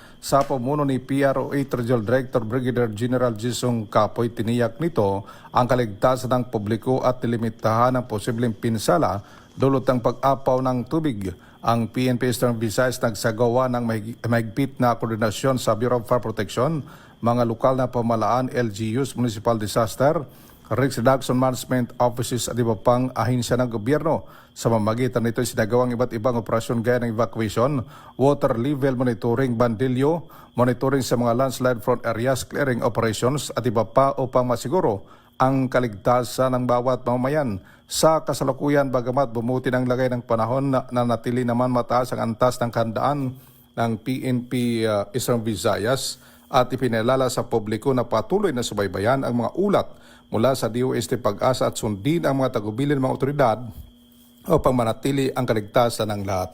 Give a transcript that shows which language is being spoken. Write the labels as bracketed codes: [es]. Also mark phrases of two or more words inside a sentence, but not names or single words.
[tl] Sa pamuno ni PRO8 Regional Director Brigadier General Jisung Kapoy, tiniyak nito ang kaligtasan ng publiko at nilimitahan ng posibleng pinsala dulot ng pag-apaw ng tubig. Ang PNP Eastern Visayas nagsagawa ng mahigpit na koordinasyon sa Bureau of Fire Protection, mga lokal na pamahalaan, LGUs, Municipal Disaster, Risk Reduction Management Offices at iba pang ahensya ng gobyerno. Sa mamagitan nito, sinagawang iba't ibang operasyon gaya ng evacuation, [en] water level monitoring, [tl] bandilyo, monitoring sa mga [en] landslide front areas, clearing operations [tl] at iba pa upang masiguro ang kaligtasan ng bawat mamamayan. Sa kasalukuyan, bagamat bumuti ng lagay ng panahon na natili naman mataas ang antas ng handaan ng PNP Eastern Visayas at ipinalala sa publiko na patuloy na subaybayan ang mga ulat mula sa DOST Pag-asa at sundin ang mga tagubilin ng mga otoridad upang manatili ang kaligtasan ng lahat.